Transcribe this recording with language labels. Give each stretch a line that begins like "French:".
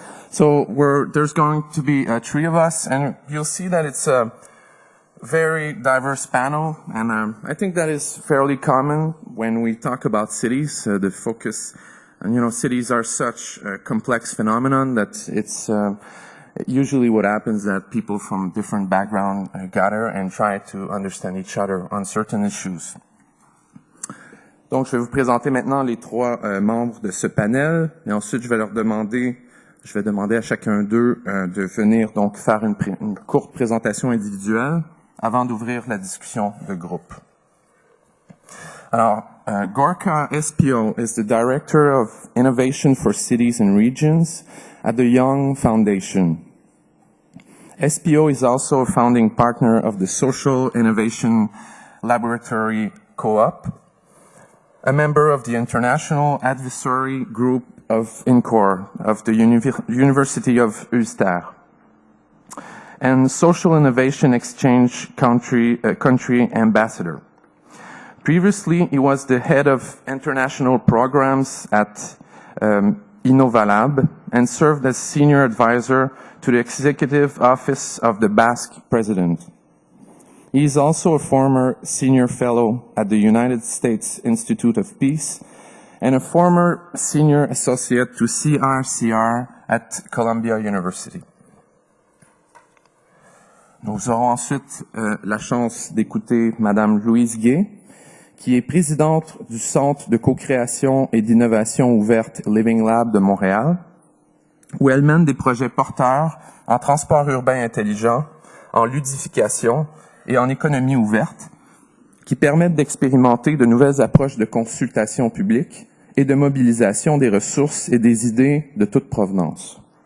English: So there's going to be three of us, and you'll see that it's a very diverse panel, and I think that is fairly common when we talk about cities. The focus, and cities are such a complex phenomenon that it's usually what happens that people from different backgrounds gather and try to understand each other on certain issues.
French: Donc, je vais vous présenter maintenant les trois membres de ce panel, et ensuite je vais demander à chacun d'eux de venir donc faire une courte présentation individuelle avant d'ouvrir la discussion de groupe.
English: Alors, Gorka Espiau is the Director of Innovation for Cities and Regions at the Young Foundation. Espiau is also a founding partner of the Social Innovation Laboratory Co-op, a member of the International Advisory Group of INCOR of the University of Ulster, and Social Innovation Exchange country ambassador. Previously, he was the head of international programs at Innovalab and served as senior advisor to the executive office of the Basque president. He is also a former senior fellow at the United States Institute of Peace and a former senior associate to CRCR at Columbia University.
French: Nous aurons ensuite la chance d'écouter Madame Louise Guay, qui est présidente du Centre de co-création et d'innovation ouverte Living Lab de Montréal. où elle mène des projets porteurs en transport urbain intelligent, en ludification et en économie ouverte, qui permettent d'expérimenter de nouvelles approches de consultation publique et de mobilisation des ressources et des idées de toute provenance.